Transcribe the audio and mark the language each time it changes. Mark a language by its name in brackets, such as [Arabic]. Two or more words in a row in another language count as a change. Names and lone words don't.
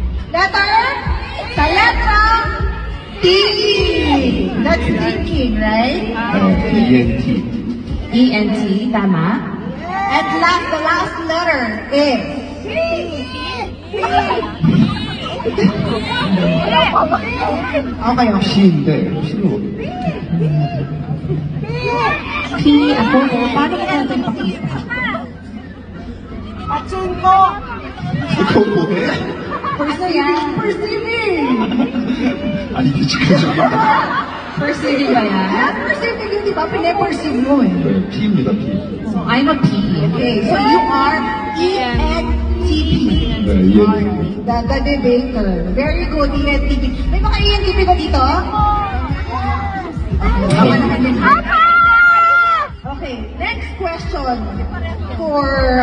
[English] Letter? [Filipino] Sa letra [English] T. That's thinking, right? ENT. [Filipino] ENT, tama? [English] And the last letter is okay. [Korean] P인데, P로. [Filipino] P, ako, paano ko natin pakita? [Korean] 그거 뭐해? [English] Perceiving. [Korean] 아니, 지금 [Filipino] Perceiving ba yan? Perceiving yun, di ba? Pine-perceive mo eh. [Korean] P입니다, P. [English] So, I'm a P. Okay, so you are ENTP. [Korean] 네, ENTP. [English] The debater. Very good, [Filipino] ENTP. May mga ENTP ba dito? Tama naman yun. [English] Okay, next question for